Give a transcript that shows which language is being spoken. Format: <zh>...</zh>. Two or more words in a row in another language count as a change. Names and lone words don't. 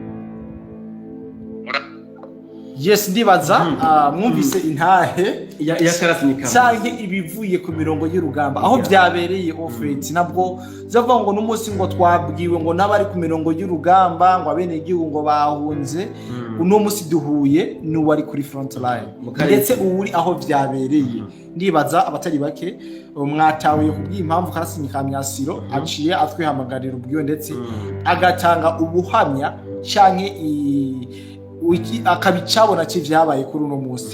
<rn>Yes, ndibaza mwumvise intahe ya Karasanyi ka cyangwa ibivuye ku mirongo y'urugamba aho byabereye ofret nabwo zavuga ngo n'umunsi ngo twabwiwe ngo nabari ku mirongo y'urugamba ngo abene igihugu ngo bahunze uno munsi duhuye n'uwari kuri</rn> <en>front line</en> <rn>ndetse uri aho byabereye. Ndibaza abatari bake mwatawe kubw'impamvu Karasanyi ka Myasiro aciye atwihamagarira ubwiwe ndetse agatanga ubuhamya cyangwa akabicabona cy'ivyabaye kuri uno munsi.</rn>